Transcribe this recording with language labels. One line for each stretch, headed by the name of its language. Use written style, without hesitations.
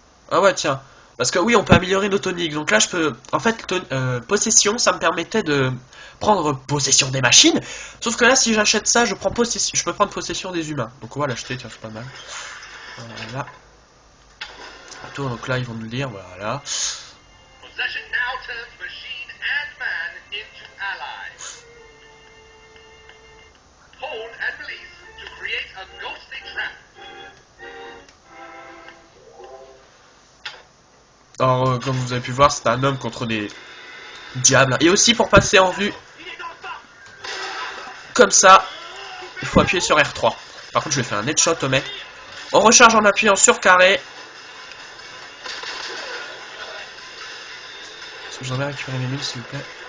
French: Ah ouais, tiens. Parce que oui, on peut améliorer nos toniques. Donc là, je peux... En fait, possession, ça me permettait de prendre possession des machines. Sauf que là, si j'achète ça, je peux prendre possession des humains. Donc on va l'acheter, tiens, c'est pas mal. Voilà. Donc là, ils vont nous le dire, voilà.
English: Possession now turns machine and man into allies. Hold and release to create a ghostly trap.
French: Alors, comme vous avez pu voir, c'est un homme contre des diables. Et aussi, pour passer en vue, comme ça, il faut appuyer sur R3. Par contre, je vais faire un headshot au mec. On recharge en appuyant sur carré. Est-ce que j'aimerais récupérer mes mules, s'il vous plaît?